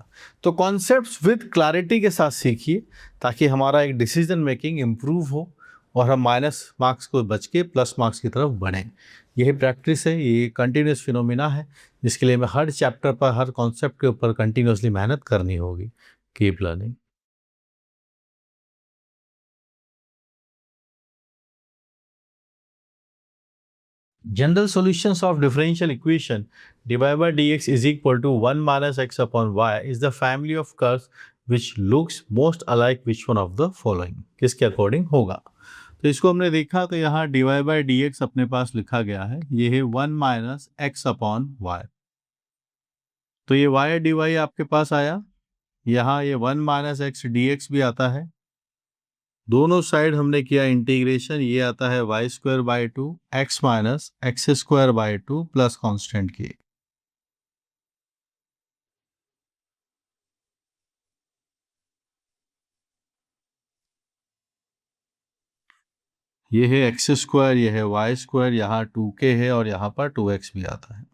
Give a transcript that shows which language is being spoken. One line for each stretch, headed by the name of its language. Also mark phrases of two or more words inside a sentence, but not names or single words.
Hindi: तो
English: concepts with clarity
Hindi: के साथ सीखिए, ताकि हमारा एक
English: decision making improve
Hindi: हो और हम
English: minus marks
Hindi: को बच के
English: plus marks
Hindi: की तरफ बढ़ें। यही प्रैक्टिस है, ये
English: continuous phenomena
Hindi: है, जिसके लिए हमें हर चैप्टर पर, हर कॉन्सेप्ट के ऊपर कंटिन्यूसली मेहनत करनी होगी।
English: keep learning. General solutions of differential equation dy by dx is equal to 1 minus x upon y is the family of curves which looks most alike which one of the following,
Hindi: किसके अकॉर्डिंग होगा। तो इसको हमने देखा, तो यहाँ
English: dy by dx
Hindi: अपने पास लिखा गया है, ये है
English: 1 minus x upon y.
Hindi: तो ये y dy आपके पास आया, यहाँ ये
English: 1 minus x d
Hindi: भी आता है। दोनों साइड हमने किया इंटीग्रेशन, ये आता है
English: y square by 2 x minus x square by 2 plus constant k.
Hindi: ये है
English: x square,
Hindi: ये है
English: y square,
Hindi: यहाँ 2k है और यहाँ पर 2x भी आता है।